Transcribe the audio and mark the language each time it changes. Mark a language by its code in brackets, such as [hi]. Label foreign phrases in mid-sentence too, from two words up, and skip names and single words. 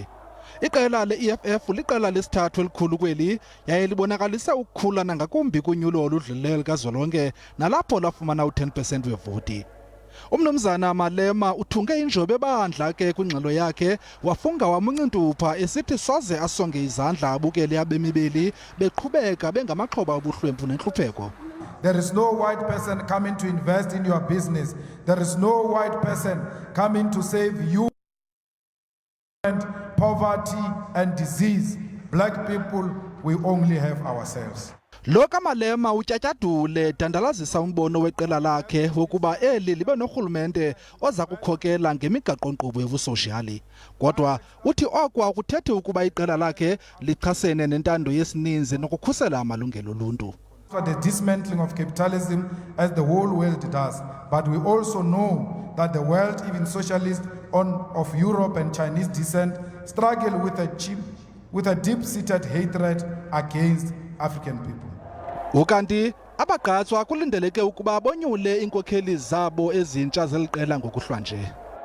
[xh] Iqela leEFF liqela lesithathu elikhulu kweli yaye libonakalise ukukhula nangakumbi kunyulo oludlulileyo likazwelonke nalapho lafumana u-10% wevoti. Umnumzana Malema uthunge injobe ebandla ke kwingxelo yakhe wafunga wamuncintupha esithi soze asonge izandla abukele abemi beli beqhubeka bengamaxhoba obuhlwempu nentlupheko. [en] There is no white person coming to invest in your business. There is no white person coming to save you and poverty and disease. Black people, we only have ourselves. [xh] Lo kaMalema utyatyadule dandalazisa umbono weqela lakhe wokuba eli libe norhulumente oza kukhokela ngemigaqo-nkqubo yobusoshiyali. Kodwa uthi oko akuthethi ukuba iqela lakhe lichasene nentando yesininzi nokukhusela amalungelo oluntu. [en] For the dismantling of capitalism as the whole world does, but we also know that the world, even socialists of Europe and Chinese descent, struggle with a deep-seated hatred against African people. [xh] Ukanti abagqatswa kulindeleke ukuba bonyule iinkokheli zabo ezintsha zeliqela ngokuhlwa nje.